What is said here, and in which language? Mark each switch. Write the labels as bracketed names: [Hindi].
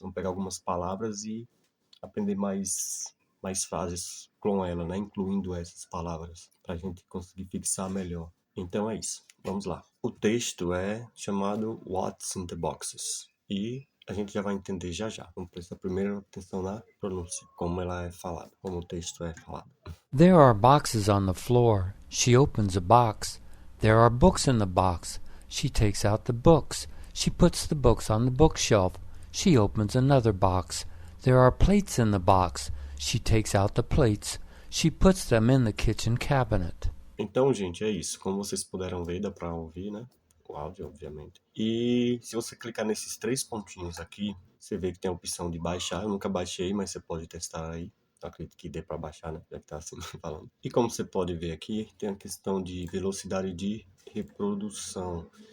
[Portuguese] Vamos pegar algumas palavras e aprender mais frases com ela, né? Incluindo essas palavras, para a gente conseguir fixar melhor. Então é isso. Vamos lá. O texto é chamado What's in the Boxes. E a gente já vai entender já já. Vamos prestar primeiro atenção na pronúncia, como ela é falada, como o texto é falado. [English] There are boxes on the floor. She opens a box. There are books in the box. She takes out the books. She puts the books on the bookshelf. She opens another box. There are plates in the box. She takes out the plates. She puts them in the kitchen cabinet. [Portuguese] Então, gente, é isso. Como vocês puderam ver, dá para ouvir, né? O áudio, obviamente. E se você clicar nesses 3 pontinhos aqui, você vê que tem a opção de baixar. Eu nunca baixei, mas você pode testar aí. Eu acredito que dê para baixar, né? Já que tá assim falando. E como você pode ver aqui, tem a questão de velocidade de reprodução.